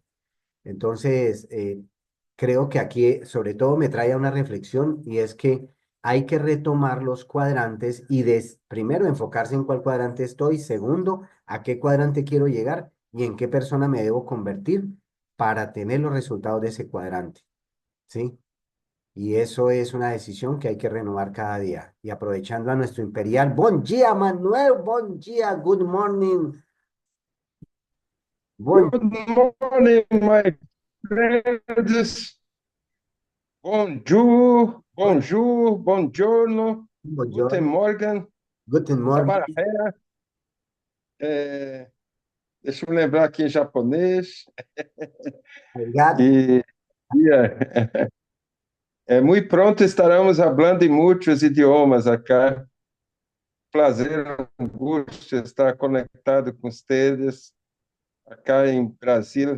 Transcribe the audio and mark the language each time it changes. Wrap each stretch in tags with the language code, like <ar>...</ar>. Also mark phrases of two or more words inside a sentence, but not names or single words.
<es>Entonces, creo que aquí sobre todo me trae a una reflexión y es que hay que retomar los cuadrantes y primero enfocarse en cuál cuadrante estoy, segundo, a qué cuadrante quiero llegar y en qué persona me debo convertir para tener los resultados de ese cuadrante, ¿sí? Y eso es una decisión que hay que renovar cada día. Y aprovechando a nuestro imperial, buen día, Manuel, buen día,</es> <en>good morning, buen, Good morning, my friends.</en> <fr>Bonjour,</fr> <es>buen,</es> <fr>bonjour, buongiorno, guten</fr> <it>buongiorno,</it> <de>Morgen,</de> <en>guten morning, Sabarajea.</en> <pt>Deixa eu lembrar aqui em japonês.</pt> <ja>arigato.</ja> <pt>E muito pronto estaremos falando em muitos idiomas acá. Prazer, angústia estar conectado com vocês acá em Brasil.</pt>